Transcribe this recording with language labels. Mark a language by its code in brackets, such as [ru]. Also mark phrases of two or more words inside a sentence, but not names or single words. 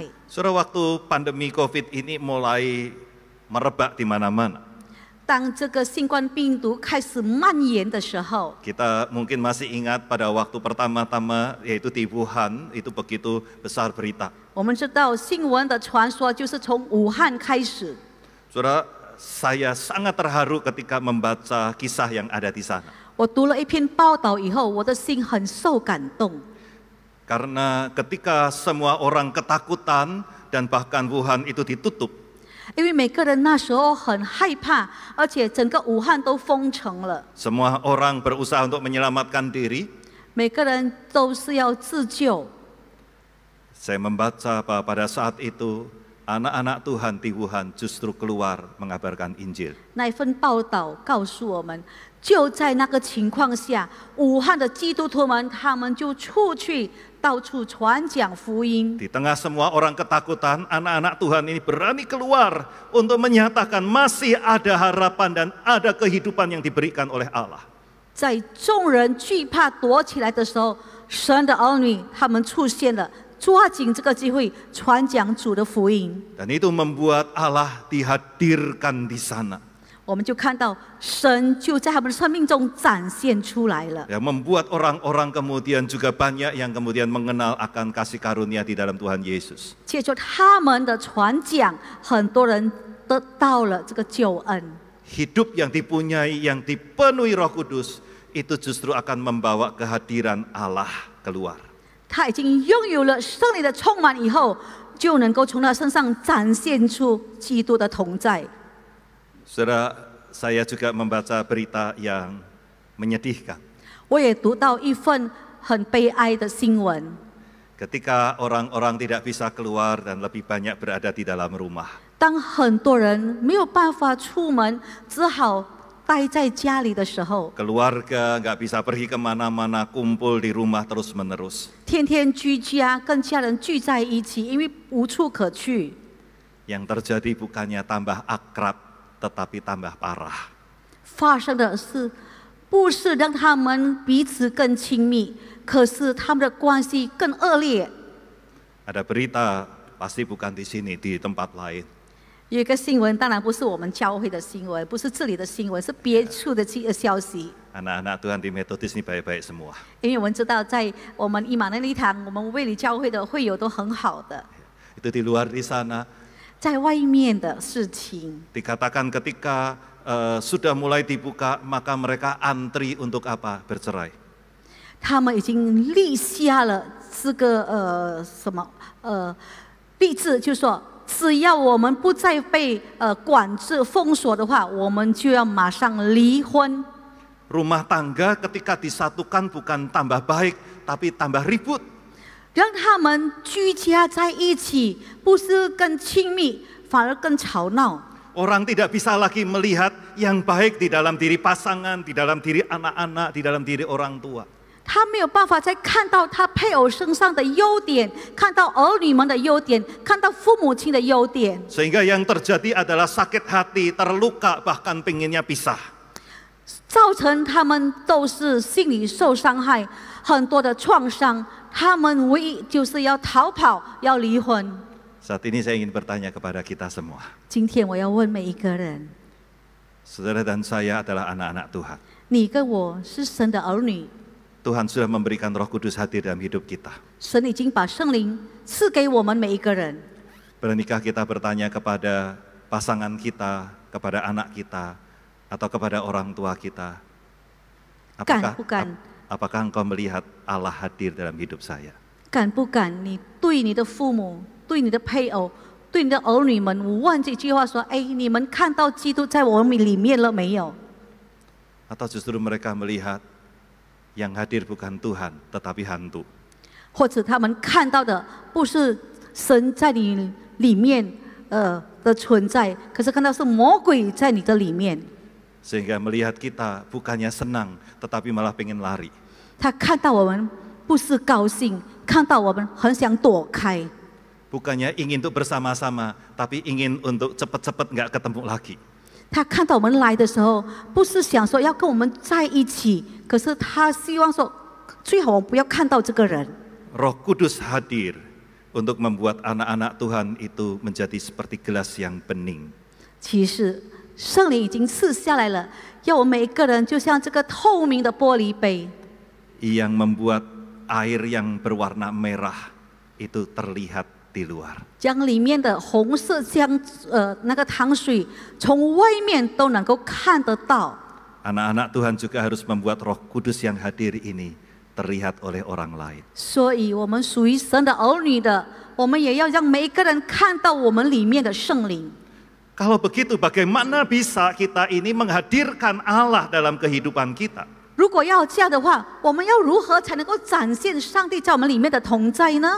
[id] Saudara, waktu pandemi COVID ini mulai merebak di mana-mana. [zh] 当这个新冠病毒开始蔓延的时候， [id] Kita mungkin masih ingat pada waktu pertama-tama yaitu di Wuhan itu begitu besar berita. [zh] 我们知道新闻的传说就是从武汉开始。 [id] Saudara, saya sangat terharu ketika membaca kisah yang ada di sana. [zh] 我读了一篇报道以后，我的心很受感动。 [id] Karena ketika semua orang ketakutan dan bahkan Wuhan itu ditutup, [zh] 因为每个人那时候很害怕，而且整个武汉都封城了， [id] semua orang berusaha untuk menyelamatkan diri. [zh] 每个人都是要自救。 [id] Saya membaca bahwa pada saat itu anak-anak Tuhan di Wuhan justru keluar mengabarkan Injil. [zh] 那一份报道告诉我们，就在那个情况下，武汉的基督徒们他们就出去到处传讲福音。 [id] Di tengah semua orang ketakutan, anak-anak Tuhan ini berani keluar untuk menyatakan masih ada harapan dan ada kehidupan yang diberikan oleh Allah. [zh] 在众人惧怕躲起来的时候，神的儿女他们出现了，抓紧这个机会传讲主的福音。 [id] Dan itu membuat Allah dihadirkan di sana. [zh] 我们就看到神就在他们的生命中展现出来了。 [id] Ya, membuat orang-orang kemudian juga banyak yang kemudian mengenal akan kasih karunia di dalam Tuhan Yesus. [zh] 借着他们的传讲，很多人得到了这个救恩。 [id] Hidup yang dipunyai, yang dipenuhi Roh Kudus, itu justru akan membawa kehadiran Allah keluar. [zh] 他已经拥有了圣灵的充满以后，就能够从他身上展现出基督的同在。 [id] Saudara, saya juga membaca berita yang menyedihkan. [zh] 我也读到一份很悲哀的新闻， [id] Ketika orang-orang tidak bisa keluar dan lebih banyak berada di dalam rumah. [zh] 当很多人没有办法出门，只好待在家里的时候， [id] Keluarga nggak bisa pergi kemana-mana, kumpul di rumah terus-menerus. [zh] 天天居家，跟家人聚在一起，因为无处可去。 [id] Yang terjadi bukannya tambah akrab, tetapi tambah parah. [zh] 发生的是，不是让他们彼此更亲密，可是他们的关系更恶劣。 [id] Ada berita, pasti bukan di sini, di tempat lain. [zh] 有一个新闻，当然不是我们教会的新闻，不是这里的新闻，是别处的消息。 [id] Anak-anak Tuhan di Metodis ini baik-baik semua. [zh] 因为我们知道，在我们以马内利堂，我们卫理教会的会友都很好的。 [id] Itu di luar di sana, [zh] 在外面的事情， [id] dikatakan ketika sudah mulai dibuka, maka mereka antri untuk apa? Bercerai. [zh] 他们已经立下了这个立志，就是说，只要我们不再被管制封锁的话，我们就要马上离婚。 [id] Rumah tangga ketika disatukan bukan tambah baik, tapi tambah ribut. [zh] 让他们居家在一起，不是更亲密，反而更吵闹。 [id] Orang tidak bisa lagi melihat yang baik di dalam diri pasangan, di dalam diri anak-anak, di dalam diri orang tua. [zh] 他没有办法再看到他配偶身上的优点，看到儿女们的优点，看到父母亲的优点。 [id] Sehingga yang terjadi adalah sakit hati, terluka, bahkan pinginnya pisah. [zh] 造成他们都是心理受伤害，很多的创伤。他们唯一就是要逃跑，要离婚。 [id] Saat ini saya ingin bertanya kepada kita semua. [zh] 今天我要问每一个人： [id] Saudara dan saya adalah anak-anak Tuhan. [zh] 你跟我是神的儿女， [id] Tuhan sudah memberikan Roh Kudus hadir dalam hidup kita. [zh] 神已经把圣灵赐给我们每一个人。 [id] Beranikah kita bertanya kepada pasangan kita, kepada anak kita, atau kepada orang tua kita? Bukan. Apakah engkau melihat Allah hadir dalam hidup saya? [zh] 敢不敢？你对你的父母、对你的配偶、对你的儿女们，我问这句话说：哎，你们看到基督在我们里面了没有？ [id] Atau justru mereka melihat yang hadir bukan Tuhan, tetapi hantu? [zh] 或者他们看到的不是神在你里面的存在，可是看到是魔鬼在你的里面。 [id] Sehingga melihat kita bukannya senang, tetapi malah pengen lari. [zh] 他看到我们不是高兴，看到我们很想躲开。 [id] bukannya ingin untuk bersama-sama, tapi ingin untuk cepat-cepat nggak ketemu lagi. [zh] 他看到我们来的时候，不是想说要跟我们在一起，可是他希望说，最好我不要看到这个人。 [id] Roh Kudus hadir untuk membuat anak-anak Tuhan itu menjadi seperti gelas yang bening. [zh] 其实圣灵已经赐下来了，要我们每一个人就像这个透明的玻璃杯， [id] Yang membuat air yang berwarna merah itu terlihat di luar. [zh] 将里面的红色那个糖水从外面都能够看得到。 [id] Anak-anak Tuhan juga harus membuat Roh Kudus yang hadir ini terlihat oleh orang lain. [zh] 所以，我们属于神的儿女的，我们也要让每一个人看到我们里面的圣灵。 [id] Kalau begitu, bagaimana bisa kita ini menghadirkan Allah dalam kehidupan kita? [zh] 如果要这样的话，我们要如何才能够展现上帝在我们里面的同在呢？